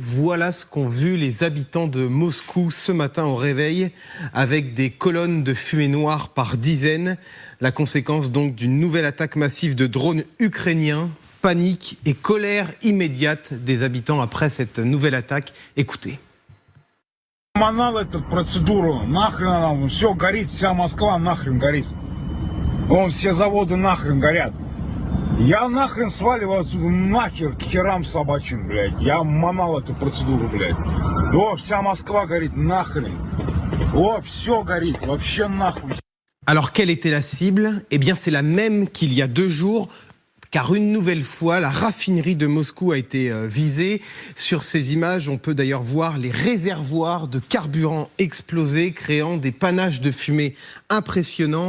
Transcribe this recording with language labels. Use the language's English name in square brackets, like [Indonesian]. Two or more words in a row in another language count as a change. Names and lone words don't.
[French] Voilà ce qu'ont vu les habitants de Moscou ce matin au réveil, avec des colonnes de fumée noire par dizaines. La conséquence donc d'une nouvelle attaque massive de drones ukrainiens. Panique et colère immédiate des habitants après cette nouvelle attaque. Écoutez. [Russian] Манал эту процедуру, нахрен нам, все горит, вся Москва нахрен горит. Вон все заводы нахрен горят. Я нахрен сваливаю отсюда нахер к херам собачьим, блядь. Я манал эту процедуру, блядь. О, вся Москва горит нахрен. О, все горит, вообще нахуй. [French] Alors quelle était la cible ? Eh bien c'est la même qu'il y a 2 jours. Car une nouvelle fois, la raffinerie de Moscou a été visée. Sur ces images, on peut d'ailleurs voir les réservoirs de carburant explosés, créant des panaches de fumée impressionnants.